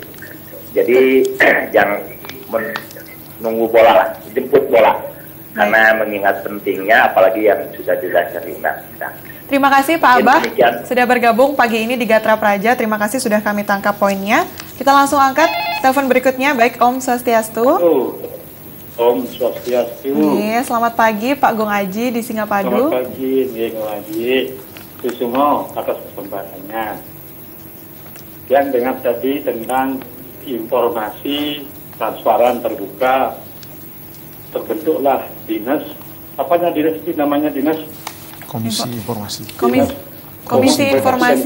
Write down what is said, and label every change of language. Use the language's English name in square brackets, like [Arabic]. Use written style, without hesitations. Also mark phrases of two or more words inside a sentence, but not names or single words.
[Indonesian] Jadi jangan menunggu bola lah, jemput bola. Karena mengingat pentingnya, apalagi yang sudah jelas dari undang-undang. Terima kasih Pak Abah sudah bergabung pagi ini di Gatra Praja. Terima kasih sudah kami tangkap poinnya. Kita langsung angkat telepon berikutnya. Baik, [Balinese] Om Swastiastu. Om Swastiastu. [Indonesian] Iya, selamat pagi Pak Gong Aji di Singapadu. Selamat pagi Gong Aji. Kusumo atas kesempatannya. Yang dengar tadi tentang informasi transparan terbuka, terbentuklah dinas. Apanya dinas itu namanya dinas? Komisi Informasi. Komisi Informasi.